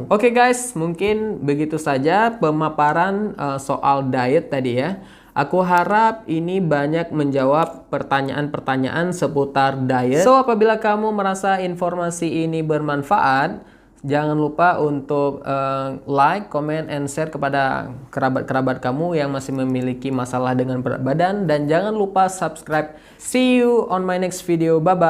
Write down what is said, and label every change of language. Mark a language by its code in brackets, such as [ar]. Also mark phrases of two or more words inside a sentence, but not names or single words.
[id] Oke guys, mungkin begitu saja pemaparan soal diet tadi ya. Aku harap ini banyak menjawab pertanyaan-pertanyaan seputar diet. So, apabila kamu merasa informasi ini bermanfaat, jangan lupa untuk [en] like, comment, and share [id] kepada kerabat-kerabat kamu yang masih memiliki masalah dengan berat badan. Dan jangan lupa subscribe. [en] See you on my next video. Bye-bye.